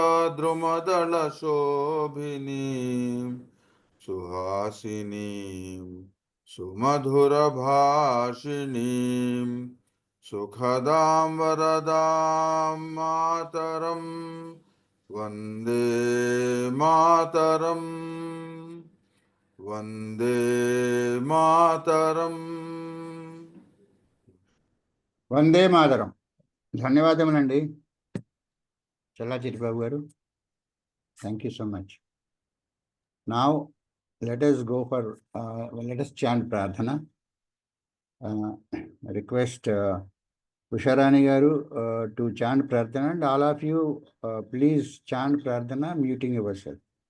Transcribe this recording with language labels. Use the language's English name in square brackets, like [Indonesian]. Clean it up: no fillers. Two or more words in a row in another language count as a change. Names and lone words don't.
[Sanskrit] Drumadala Shobhinim, Suhasinim, Sumadhura Bhashinim, Sukhadam Varadam Mataram, Vande Mataram, Vande Mataram. Vande Mataram. [Telugu] ధన్యవాదములండి చల్లా చిట్టిబాబు గారు. [English] Thank you so much. Now let us go for let us chant Pradhana. Request Usharani garu to chant Pradhana, and all of you please chant Pradhana muting yourself.